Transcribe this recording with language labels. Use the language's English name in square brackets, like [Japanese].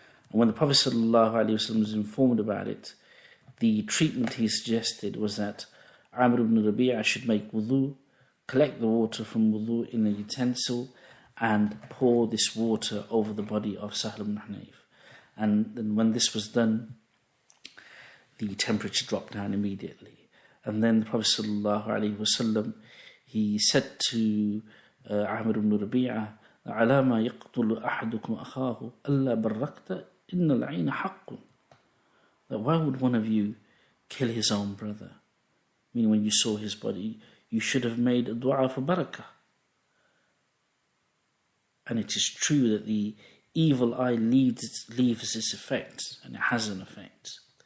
[English] And when the Prophet ﷺ was informed about it, the treatment he suggested was that Amr ibn Rabi'a should make wudu, collect the water from wudu in a utensil, and pour this water over the body of Sahl ibn Hunayf. And then when this was done, the temperature dropped down immediately. And then the Prophet ﷺ, he said to Amr ibn Rabi'a, [Arabic] عَلَى مَا يَقْتُلُ أَحَدُكُمْ أَخَاهُ أَلَّا بَرَّقْتَ إِنَّ الْعَيْنَ حَقٌّ. [English] That why would one of you kill his own brother? Meaning when you saw his body, you should have made a dua for barakah. And it is true that the evil eye leaves its effect, and it has an effect.